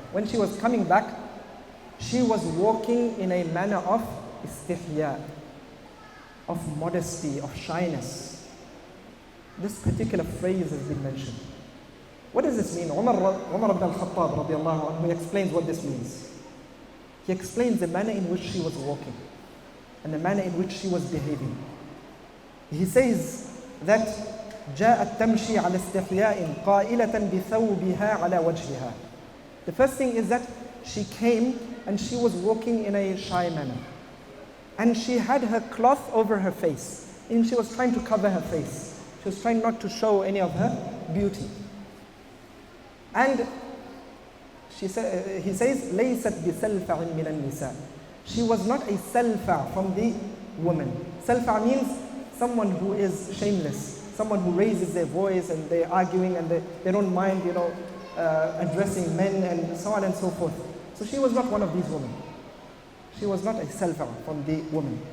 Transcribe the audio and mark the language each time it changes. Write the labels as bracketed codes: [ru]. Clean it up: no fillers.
[en] When she was coming back, she was walking in a manner of istihya, of modesty, of shyness. This particular phrase has been mentioned. What does this mean? Umar ibn al-Khattab radiallahu anhu, he explains what this means. He explains the manner in which she was walking and the manner in which she was behaving. He says that [ar] جاءت تمشي على استحياء قائلة بثوبها على وجهها. [en] The first thing is that she came and she was walking in a shy manner. And she had her cloth over her face. And she was trying to cover her face. She was trying not to show any of her beauty. And he says, [ar] لَيْسَتْ بِسَلْفَعٍ مِّنَ النِّسَاءِ. [en] She was not a salfa from the woman. Salfa means someone who is shameless, someone who raises their voice and they're arguing and they don't mind, addressing men and so on and so forth. So she was not one of these women. She was not a selfa from the woman.